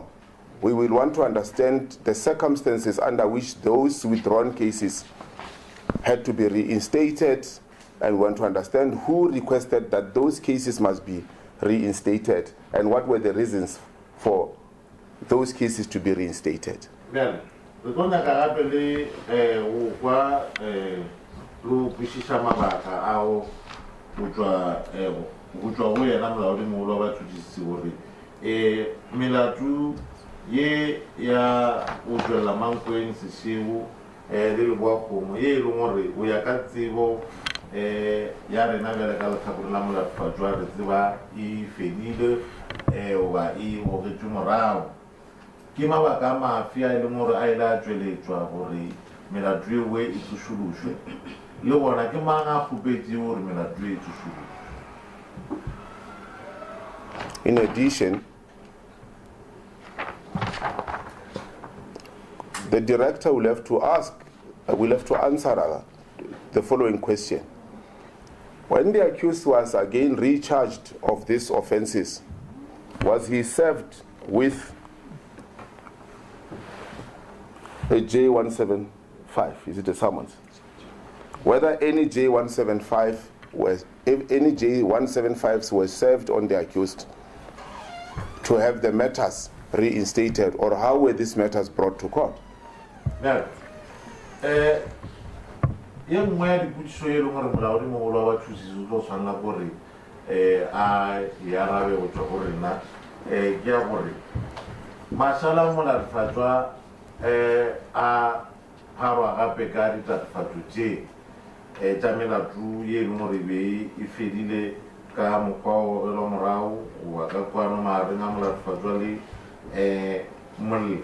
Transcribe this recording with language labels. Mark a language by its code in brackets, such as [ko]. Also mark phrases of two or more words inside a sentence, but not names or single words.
[en] We will want to understand the circumstances under which those withdrawn cases had to be reinstated, and we want to understand who requested that those cases must be reinstated and what were the reasons for those cases to be reinstated. Bien, [nso] re tlo nyaka gape le go kwa le go kwešiša mabaka ao go tšwa go yena molaodimogolo wa batšhotšhisi gore melato ye ya go tšwelela mankweng sešebo le leboakgomo ye e leng gore go ya ka tsebo ya rena bjale ka letlhakore la molatofatšwa re tseba e fedile goba e gogetšwe morago ke mabaka a mafe a e leng gore a ile a tšweletšwa gore melato ewe e tsošološwe le gona ke mang a kgopetše gore melato e tsošološwe. [en] In addition, the director will have to answer the following question. When the accused was again recharged of these offenses, was he served with a J175? Is it a summons? Whether any J175s were served on the accused to have the matters reinstated, or how were these matters brought to court? Now, [nso] ye nngwe ya dipotšišo ye e leng gore molaodimogolo wa batšhotšhisi o tlo tshwanela gore a e arabe go tšwa go rena ke ya gore mašala a molatofatšwa a pharwa gape ka ditatofatšo tše tša melato ye e leng gore be e fedile ka mokgwa o ela morago goba ka kwano magareng a molatofatšwa le mollo.